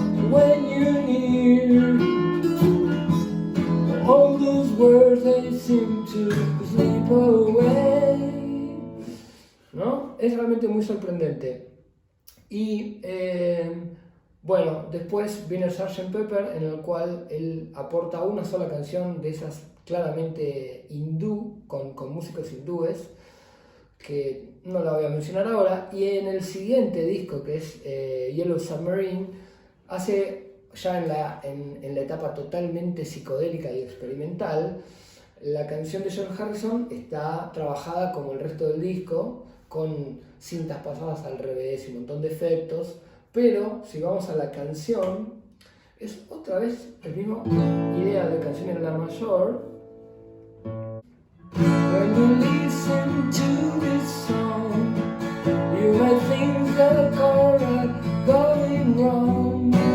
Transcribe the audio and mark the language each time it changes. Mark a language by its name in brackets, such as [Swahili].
[English] When you're near, all those words they seem to slip away. [Spanish] ¿No? Es realmente muy sorprendente. Y bueno, después viene el Sgt. Pepper, en el cual él aporta una sola canción de esas claramente hindú, con músicos hindúes, que no la voy a mencionar ahora. Y en el siguiente disco, que es Yellow Submarine, hace ya en la etapa totalmente psicodélica y experimental, la canción de George Harrison está trabajada como el resto del disco, con cintas pasadas al revés y un montón de efectos, pero si vamos a la canción, es otra vez la misma idea de canción en la mayor. [English] When you listen to this song, you might think the chorus going wrong.